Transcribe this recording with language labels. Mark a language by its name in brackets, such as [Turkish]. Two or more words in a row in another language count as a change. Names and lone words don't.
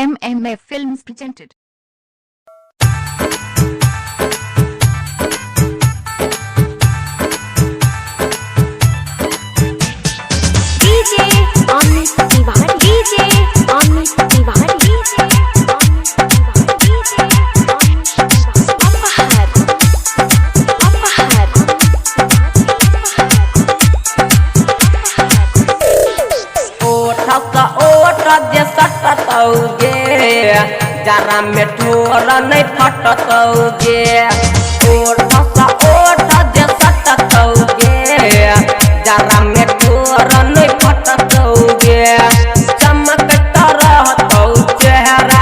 [English] MF Films presented. DJ Amit Tiwari, DJ Amit Tiwari, DJ Amit Tiwari, DJ Amit Tiwari, Apahar, [Bundeli] ओठा ओठा जे सटतौगे जरा में ठोर नहीं फटतौगे ओठा ओठा जे सटतौगे जरा में ठोर नहीं फटतौगे चमकता रहतौ चेहरा